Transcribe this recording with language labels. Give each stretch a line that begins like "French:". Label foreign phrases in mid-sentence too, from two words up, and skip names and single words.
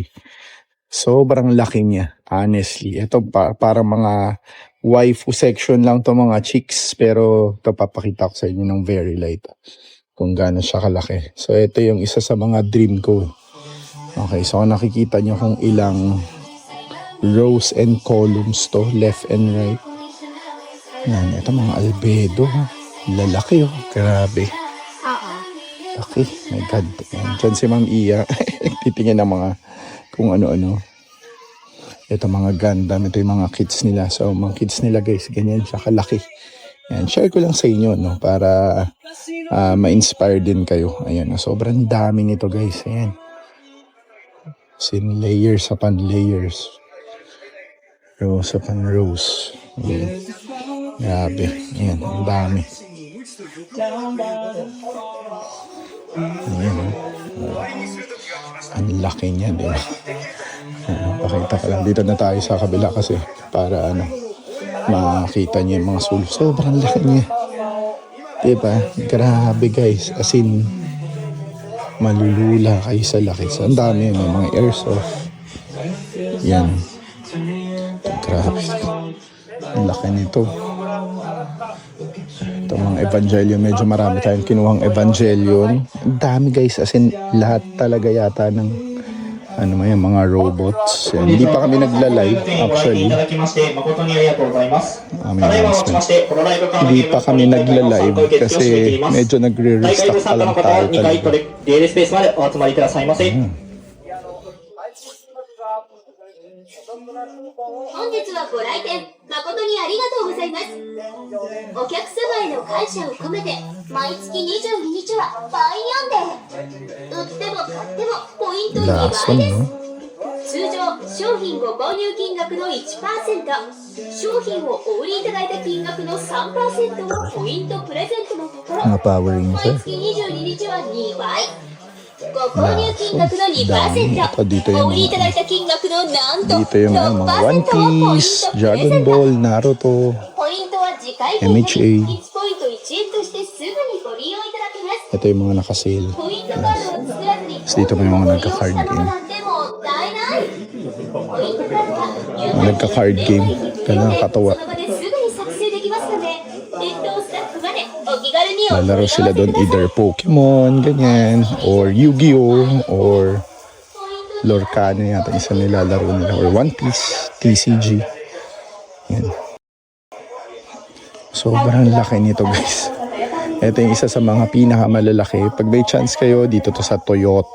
Filipino: Sobrang laki niya. Honestly. Ito parang mga
English: waifu section
Filipino: lang to mga chicks. Pero ito papakita ko sa inyo ng
English: very light.
Filipino: Kung gaano siya kalaki. So ito yung isa sa mga dream ko. Okay. So nakikita nyo kung ilang
English: rows and columns
Filipino: to.
English: Left and right.
Filipino: Yan. Ito mga albedo. Lalaki oh. Grabe.
English: Okay, my God.
Filipino: Diyan si Ma'am Iya. Titingin ng mga kung ano-ano. Ito mga Gundam. Ito yung mga kids nila. So, mga kids nila guys, ganyan siya kalaki. Ayan, share ko lang sa inyo, no? Para ma-inspire din kayo. Ayan, sobrang dami nito guys. Ayan.
English: Sin layers upon layers. Rows upon rows.
Filipino: Ayan. Grabe. Ayan, ang dami. Ayan, ang laki niya, di ba? Pakita ka lang. Dito na tayo sa kabila kasi para makita niyo yung mga sulok. Sobrang laki niya. Diba? Grabe guys.
English: As in,
Filipino: malulula kayo sa laki. So, ang dami. May mga airsoft. Yan. Grabe. Ang laki nito. Ito mga Evangelion. Medyo marami tayong kinuhang Evangelion. Ang dami guys.
English: As in,
Filipino: lahat talaga yata ng ano may mga robots. Yan. Hindi pa kami nagla-live actually. Announcement. Hindi pa kami nagla-live kasi medyo nagre-restock pa lang tayo talaga. Hmm.
Japanese: 本日はご来店誠にありがとうございます。お客様への感謝を込めて毎月22日はバイヤンデー。売っても買ってもポイント2倍です。通常商品ご購入金額の 1%、商品をお売りいただいた金額の 3% をポイントプレゼントのところ、
Filipino: Mga Power Ranger.
Japanese: 毎月22日は2倍。ご購入金額の 2%、 お売りいただいた金額のなんと
Filipino: Dito yung mga One
Japanese: 6% をポイン
Filipino: Piece,
Japanese: トプレゼ
Filipino: Dragon
Japanese: ント。
Filipino: Ball, Naruto,
Japanese: ポイントは次回分で
Filipino: MHA.
Japanese: 1ポイント1円としてすぐにご利用いただけます。
Filipino: Ito yung mga nakasale.
Japanese: ポイントカードを作らずに
Filipino: Tapos dito may mga
Japanese: ご利用
Filipino: nagka-card
Japanese: したもの
Filipino: game.
Japanese: なんてもったいない。ポイントカードは
Filipino: Mga nagka-card game. Kaya nakakatawa.
Japanese: その場ですぐに作成できますので、店頭スタッフまでお気軽にお問い合
Filipino: Lalaro
Japanese: わせ
Filipino: sila
Japanese: くだ
Filipino: doon
Japanese: さい。
Filipino: either Pokemon, ganyan, or Yu-Gi-Oh, or Lorcana yata isa nilalaro nila, or One Piece, TCG. Yan. Sobrang laki nito guys. Ito yung isa sa mga pinakamalalaki. Pag may chance kayo, dito to sa Toyota.